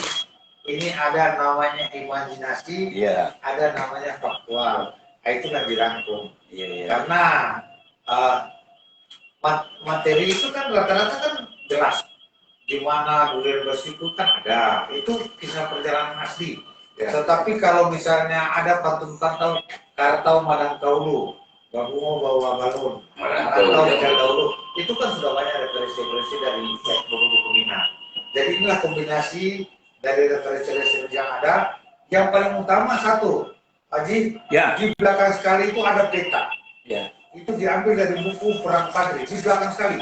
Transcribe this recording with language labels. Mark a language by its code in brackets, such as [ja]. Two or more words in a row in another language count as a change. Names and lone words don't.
[id] Ini ada namanya imajinasi, ada namanya faktual. Nah, itu kan dirangkum. Karena materi itu kan rata-rata kan jelas. Di mana Bulir Besiku kan ada. Itu kisah perjalanan asli. Tetapi kalau misalnya ada pantun-pantun Kartau Madang Kaulu, Babungo Bawa Balun, Kartau Daulu, itu kan sudah banyak referensi-referensi dari buku-buku Minang. Jadi inilah kombinasi dari referensi-referensi yang ada. Yang paling utama satu, Haji, di belakang sekali itu ada peta. Itu diambil dari buku Perang Padri, di belakang sekali.